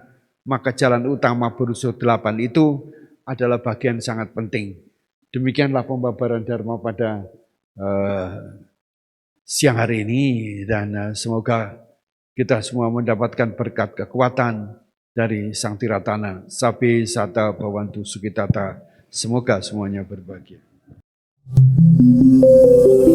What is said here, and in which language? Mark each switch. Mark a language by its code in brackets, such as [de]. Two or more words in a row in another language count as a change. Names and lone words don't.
[id] Maka jalan utama berusul 8 itu adalah bagian sangat penting. Demikianlah pembabaran Dharma pada siang hari ini, dan semoga kita semua mendapatkan berkat kekuatan dari Sang Tiratana. [pi] Sabe sata bhavantu sukitata. [id] Semoga semuanya berbahagia.